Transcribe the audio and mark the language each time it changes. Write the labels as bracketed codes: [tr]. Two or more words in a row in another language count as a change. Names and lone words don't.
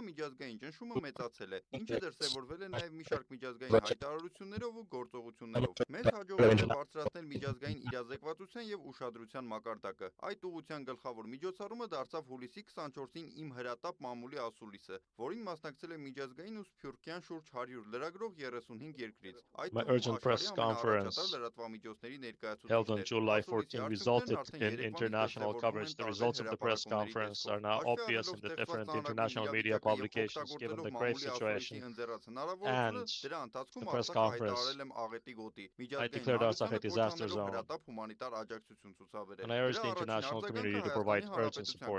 [hy] միջազգային ճնշումը մեծացել է, ինչը դրսևորվել է նաև մի շարք միջազգային հայտարարություններով ու գործողություններով։ Մեզ հաջողվել է բարձրացնել միջազգային իրազեկվածության եւ ուշադրության մակարդակը։ Այդ ուղղության գլխավոր միջոցառումը դարձավ հուլիսի 24-ին իմ հրատապ մամուլի ասուլիսը, որին մասնակցել է միջազգային ու սփյուռքյան շուրջ 100 լրագրող 35 երկրից։ Այդ լրատվամիջոցների ներկայացուցիչներ [en] July 14 resulted in international coverage. The results of the press conference are now obvious in the different international media publications given the grave situation. And the press conference, I declared Artsakh a disaster zone. And I urge the international community to provide urgent support.